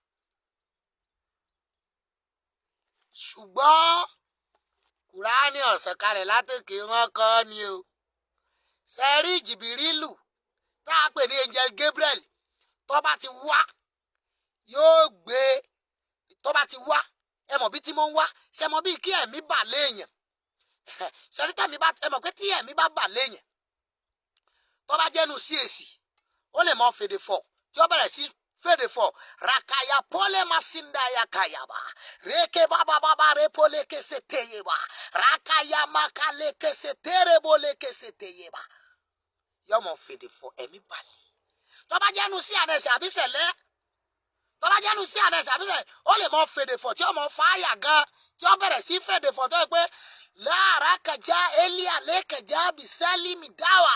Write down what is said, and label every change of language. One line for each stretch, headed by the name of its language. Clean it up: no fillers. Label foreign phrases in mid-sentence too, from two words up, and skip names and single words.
Yoruba: ṣùgbọ́n Kùránì ó sọ̀kalẹ̀ látòkè wọn kọ́ ni o sẹ́rí Jìbìrìlù tá a pè ní angel Gabriel tó bá ti wá yóò gbé tó bá ti wá ẹ mọ̀ bí tí mo ń wá ṣe mọ̀ bí kí ẹ̀mí bà léèyàn sẹ́rí tẹ̀mí bá ẹ mọ̀ pé tí ẹ̀mí bá bà léèyàn tó bá jẹ́nu CAC ó lè mọ fèdè fọ̀ tí ó bẹ̀rẹ̀ sí fèdè fọ̀ rakaya pole masinda ya kayaba reke baba repole kese teyeba rakaya makale kese terebole kese teyeba yọ mọ fèdè fọ̀ ẹ̀mí balẹ̀ tó bá jẹ́nu sí ànẹsẹ̀ àbí sẹ̀lẹ̀ tó bá jẹ́nu sí ànẹsẹ̀ àbí sẹ̀lẹ̀ ó lè mọ fèdè fọ̀ tí ó mọ fàáyà gan tí ó bẹ̀rẹ̀ sí fèdè fọ̀ tó yẹ pé láàrá kẹjá elia lẹ́kẹjá bisẹ́lì mi dáwà